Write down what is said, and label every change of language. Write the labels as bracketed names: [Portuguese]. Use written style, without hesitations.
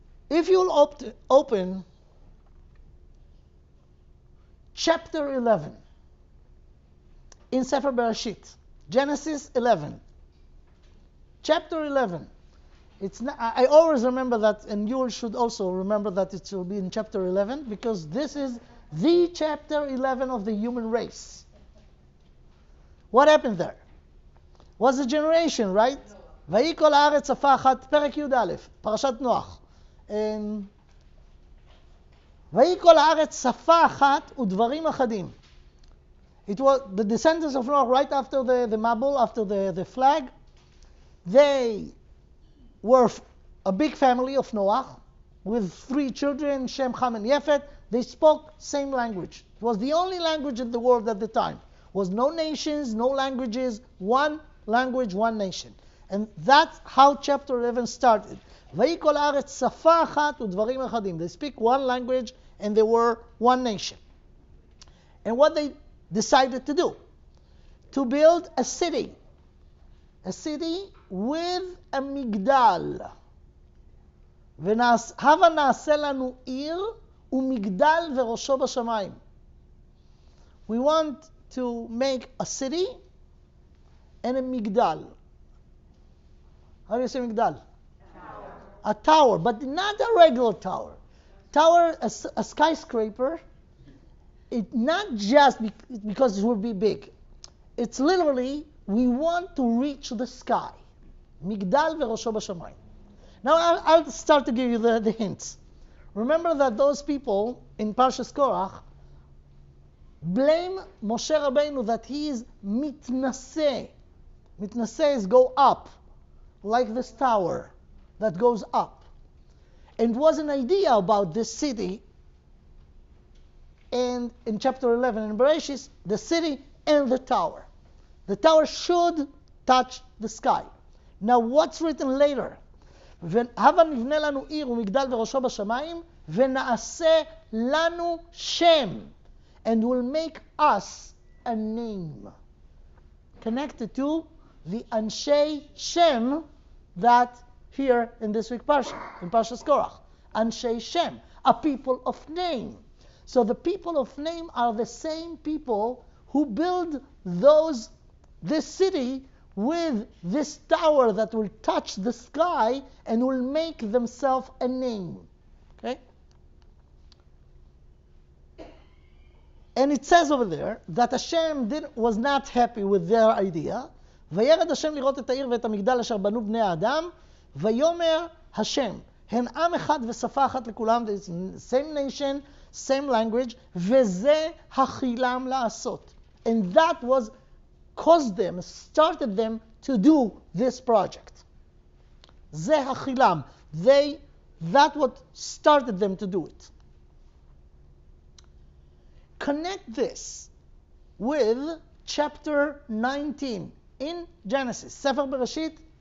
[English] If you'll open chapter 11 in Sefer Bereshit, Genesis 11. Chapter 11. I always remember that, and you should also remember that it will be in chapter 11, because this is the chapter 11 of the human race. What happened there? Was a generation, right? [Hebrew] ויהי כל הארץ שפה אחת, פרק י"א, פרשת נוח. ויהי כל הארץ שפה אחת ודברים אחדים. [English] It was the descendants of Noah right after the Mabul, after the flag. They were a big family of Noah with 3 children, Shem, Ham, and Yefet. They spoke same language. It was the only language in the world at the time. Was no nations, no languages, one language, one nation. And that's how chapter 11 started. [Hebrew] ויהי כל הארץ שפה אחת ודברים אחדים. [English] They speak one language and they were one nation. And what they decided to do? To build a city. A city with a migdal. [Hebrew] הבה נעשה לנו עיר ומגדל וראשו בשמיים. [English] We want to make a city and a migdal. How do you say migdal? A tower, but not a regular tower. Tower, a skyscraper, it not just because it will be big. It's literally, we want to reach the sky. [Hebrew] Migdal v'rosho b'shamayim. [English] Now I'll start to give you the hints. Remember that those people in Parashat Korach blame Moshe Rabenu that he is mitnaseh. Mitnaseh is go up, like this tower that goes up. And was an idea about this city and in chapter 11 in Bereshit, the city and the tower. The tower should touch the sky. Now what's written later? [Hebrew] הבה נבנה לנו עיר ומגדל וראשו בשמיים ונעשה לנו שם, [English] and will make us a name. Connected to the Anshe Shem that here in this week Parsha, in Parashat Korach. Anshe Shem, a people of name. So the people of name are the same people who build this city with this tower that will touch the sky and will make themselves a name. Okay? And it says over there that Hashem was not happy with their idea. [Hebrew] וירד השם לראות את העיר ואת המגדל אשר בנו בני האדם, ויאמר השם, הן עם אחד ושפה אחת לכולם, [English] same nation, same language, [Hebrew] וזה החילם לעשות. [English] And that was started them to do this project. [Hebrew] זה החילם. [English] That what started them to do it. Connect this with chapter 19 in Genesis, Sefer Bereshit.